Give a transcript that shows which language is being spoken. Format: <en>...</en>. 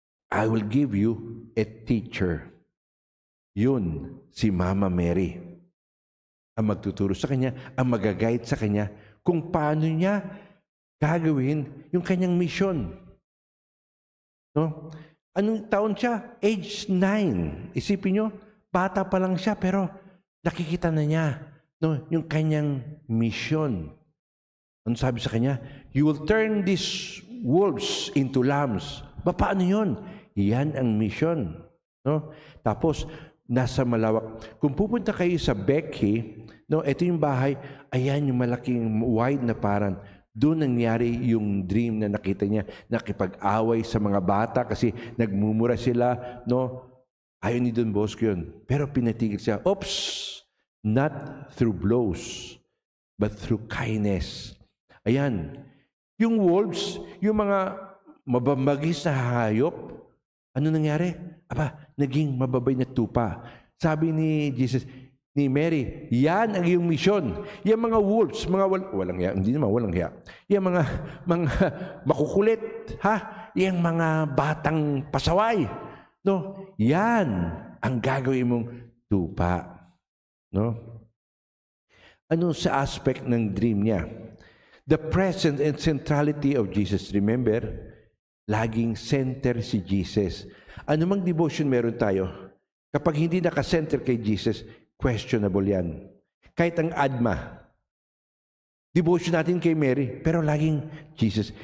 <en>I will give you a teacher.</en> <tl>Yun, si Mama Mary. Ang magtuturo sa kanya, ang mag-guide sa kanya kung paano niya gagawin yung kanyang mission. No? Anong taon siya? Age 9. Isipin nyo, bata pa lang siya pero nakikita na niya yung kanyang mission. Ano sabi sa kanya?</tl> <en>You will turn these wolves into lambs.</en> <tl>Paano yun? Yan ang mission. No? Tapos, nasa malawak. Kung pupunta kayo sa Becky, ito yung bahay, ayan yung malaking wide na paran. Doon nangyari yung dream na nakita niya, nakipag-away sa mga bata kasi nagmumura sila. Ayaw ni Don Bosco yun. Pero pinatigil siya, oops,</tl> <en>not through blows, but through kindness.</en> <tl>Ayan. Yung wolves, yung mga mabambagis na hayop, ano nangyari? Naging mababay na tupa. Sabi ni Jesus, ni Mary, yan ang iyong misyon. Yung mga wolves, mga walang hiya, hindi naman walang hiya. Yung mga makukulit, yung mga batang pasaway. Yan ang gagawin mong tupa. Ano sa aspect ng dream niya?</tl> <en>The presence and centrality of Jesus.</en> <tl>Remember, laging center si Jesus. Ano mang devotion meron tayo, kapag hindi nakasenter kay Jesus, questionable yan. Kahit ang ADMA, devotion natin kay Mary, pero laging Jesus.</tl>